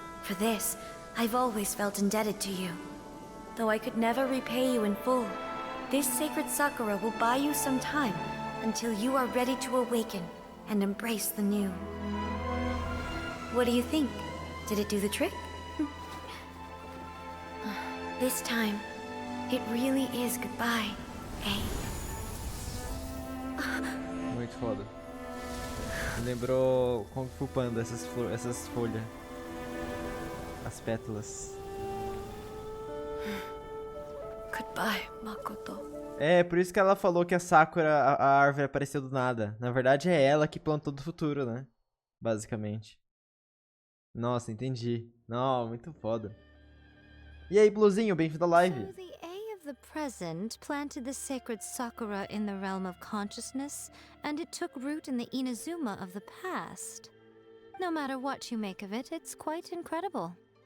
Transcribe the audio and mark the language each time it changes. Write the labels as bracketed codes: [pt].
[en] For this, I've always felt indebted to you. Though I could never repay you in full, this sacred Sakura will buy you some time until you are ready to awaken and embrace the new. What do you think? Did it do the trick? This time, it really is goodbye, eh? [pt] Muito foda. Me lembrou Kung Fu Panda, essas folhas. As pétalas. [en] Goodbye, Makoto. [pt] É, por isso que ela falou que a Sakura, a árvore, apareceu do nada. Na verdade, é ela que plantou do futuro, né? Basicamente. Nossa, entendi. Não, muito foda. E aí, Bluzinho, bem-vindo à live. [en] So the A of the present planted the sacred Sakura in the realm of consciousness, and it took root in the Inazuma of the past. No matter what you make of it, it's quite incredible.